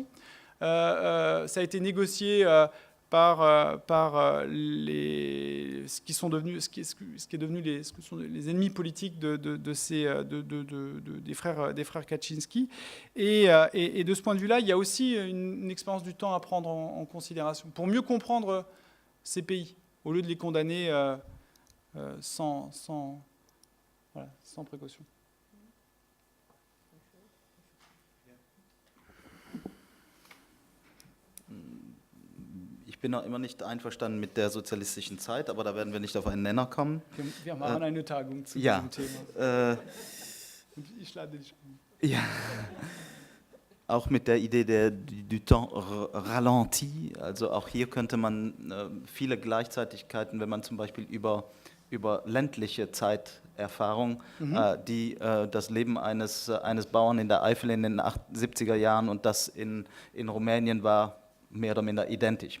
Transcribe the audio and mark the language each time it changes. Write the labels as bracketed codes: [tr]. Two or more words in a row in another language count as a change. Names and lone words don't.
[fr] Ça a été négocié par ce qui sont devenus les ennemis politiques des frères Kaczynski. Et de ce point de vue-là, il y a aussi une expérience du temps à prendre en considération pour mieux comprendre ces pays, au lieu de les condamner sans précaution. [de] Ich bin noch immer nicht einverstanden mit der sozialistischen Zeit, aber da werden wir nicht auf einen Nenner kommen. Wir machen eine Tagung zu ja, diesem Thema. Ich lade dich ein. Ja, auch mit der Idee [fr] du temps ralenti. [de] Also auch hier könnte man viele Gleichzeitigkeiten, wenn man zum Beispiel über ländliche Zeiterfahrung, die das Leben eines Bauern in der Eifel in den 70er Jahren und das in Rumänien war mehr oder minder identisch.